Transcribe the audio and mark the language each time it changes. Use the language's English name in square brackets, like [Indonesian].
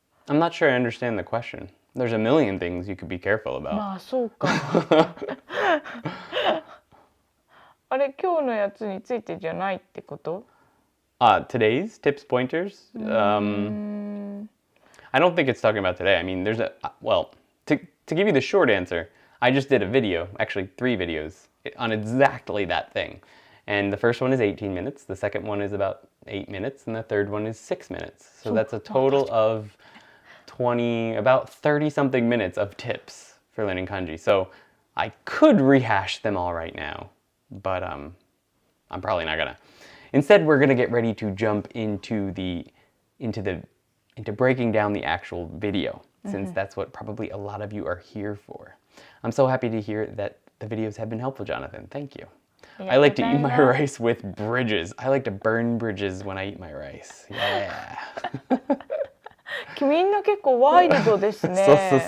[English] I'm not sure I understand the question. There's a million things you could be careful about. [Japanese] まあそうか。あれ今日のやつについてじゃないってこと？ [English] Today's tips pointers. I don't think it's talking about today. I mean, there's to give you the short answer, I just did a video, actually 3 videos on exactly that thing. And the first one is 18 minutes, the second one is about 8 minutes, and the third one is 6 minutes. So that's a total of about 30 something minutes of tips for learning kanji. So I could rehash them all right now, but I'm probably not gonna. Instead, we're gonna get ready to jump into breaking down the actual video, since that's what probably a lot of you are here for. I'm so happy to hear that the videos have been helpful, Jonathan. Thank you. I like to eat my rice with bridges. I like to burn bridges when I eat my rice. Yeah. [Japanese] みんな結構ワイルドですね。